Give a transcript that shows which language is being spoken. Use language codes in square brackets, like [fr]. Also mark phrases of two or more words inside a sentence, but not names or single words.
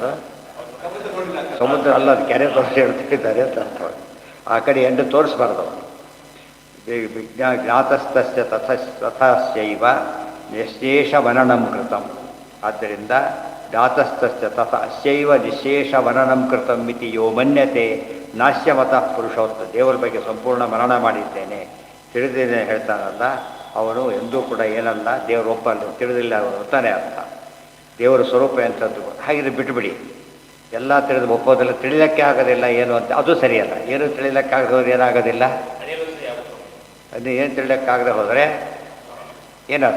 [kn] ಸಮುದ್ರ ಅಲ್ಲ, ಅದು ಕೆರೆ ತೋರಿಸಿ ಹೇಳ್ತಿದ್ದಾರೆ ಅಂತ ಅರ್ಥ. ಆ ಕಡೆ ಎಂಡು ತೋರಿಸ್ಬಾರ್ದು. [sa] ಜ್ಞಾತಸ್ತಸ್ಯ ತಥಸ್ಯೈವ ನಿಶೇಷ ವನನಂ ಕೃತಂ. ಆದ್ದರಿಂದ ಜ್ಞಾತಸ್ತಸ್ಯ ತಥ ಅಸ್ಯೈವ ನಿಶೇಷ ವನನಂ ಕೃತಂ ಮಿತಿ ಯೋ ಮನ್ಯತೆ ನಾಶ್ಯ ಮತಃ ಪುರುಷೋತ್ತ. [kn] ದೇವರ ಬಗ್ಗೆ ಸಂಪೂರ್ಣ ಮನನ ಮಾಡಿದ್ದೇನೆ, ತಿಳಿದೇನೆ ಹೇಳ್ತಾನಲ್ಲ ಅವನು ಎಂದೂ ಕೂಡ ಏನಲ್ಲ, ದೇವರು ಒಪ್ಪಲ್ಲ, ತಿಳಿದಿಲ್ಲ ಅವನು ಅಂತಾನೆ ಅರ್ಥ. ದೇವರ ಸ್ವರೂಪ ಎಂಥದ್ದು. ಹಾಗಿದ್ರೆ ಬಿಟ್ಟುಬಿಡಿ, ಎಲ್ಲ ತಿಳಿದು ಒಪ್ಪೋದಿಲ್ಲ, ತಿಳಿಲಿಕ್ಕೆ ಆಗೋದಿಲ್ಲ ಏನು ಅಂತ, ಅದು ಸರಿಯಲ್ಲ. ಏನು ತಿಳಿಲಿಕ್ಕಾಗದವ್ರು ಏನಾಗೋದಿಲ್ಲ, ಅದು ಏನು ತಿಳಿಲಿಕ್ಕಾಗದೆ ಹೋದರೆ ಏನರ್ಥ?